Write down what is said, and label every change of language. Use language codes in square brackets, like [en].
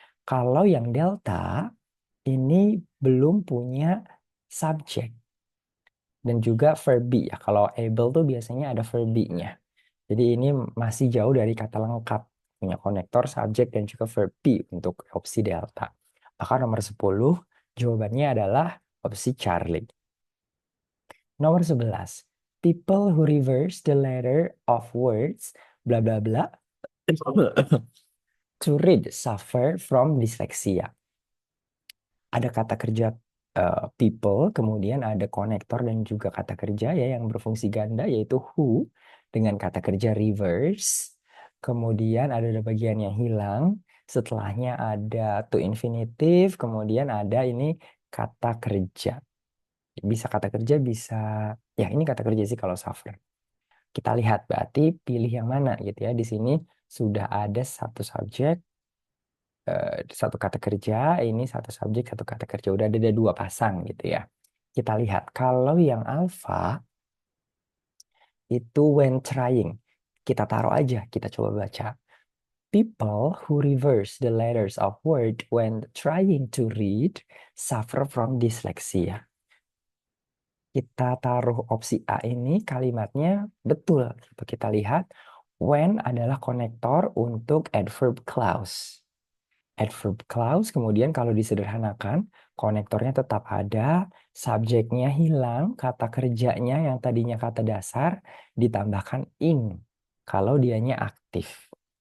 [id] Kalau yang delta ini belum punya subjek dan juga verb be ya. Kalau able tuh biasanya ada verb be-nya. Jadi ini masih jauh dari kata lengkap. Punya konektor, subjek, dan juga verb be untuk opsi delta. Maka nomor 10 jawabannya adalah opsi Charlie. Nomor 11. [en] People who reverse the letter of words bla bla bla to read suffer from dyslexia. [id] Ada kata kerja people, kemudian ada konektor dan juga kata kerja ya yang berfungsi ganda yaitu who dengan kata kerja reverse. Kemudian ada bagian yang hilang setelahnya ada to infinitive, kemudian ada ini kata kerja. Bisa kata kerja, bisa ya ini kata kerja sih kalau suffer. Kita lihat berarti pilih yang mana gitu ya. Di sini sudah ada satu subjek, satu kata kerja, ini satu subjek, satu kata kerja. Udah ada dua pasang gitu ya. Kita lihat kalau yang alpha itu [en] when trying. [id] Kita taruh aja, kita coba baca. [en] People who reverse the letters of word when trying to read suffer from dyslexia. [id] Kita taruh opsi A ini kalimatnya betul. Gitu. Kita lihat when adalah konektor untuk adverb clause. Adverb clause kemudian kalau disederhanakan konektornya tetap ada, subjeknya hilang, kata kerjanya yang tadinya kata dasar ditambahkan ing kalau dianya aktif.